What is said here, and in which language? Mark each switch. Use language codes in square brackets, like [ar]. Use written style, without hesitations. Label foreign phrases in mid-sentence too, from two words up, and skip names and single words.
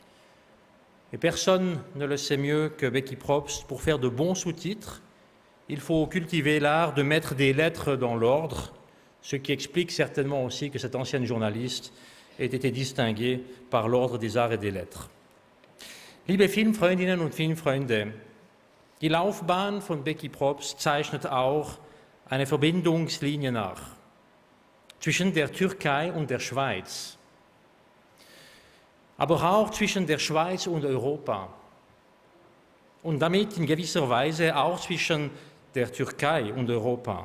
[fr] Et personne ne le sait mieux que Becky Probst. Pour faire de bons sous-titres, il faut cultiver l'art de mettre des lettres dans l'ordre, ce qui explique certainement aussi que cette ancienne journaliste ait été distinguée par l'ordre des arts et des lettres. [de] Liebe Filmfreundinnen und Filmfreunde, die Laufbahn von Becky Probst zeichnet auch eine Verbindungslinie nach zwischen der Türkei und der Schweiz, aber auch zwischen der Schweiz und Europa und damit in gewisser Weise auch zwischen der Türkei und Europa.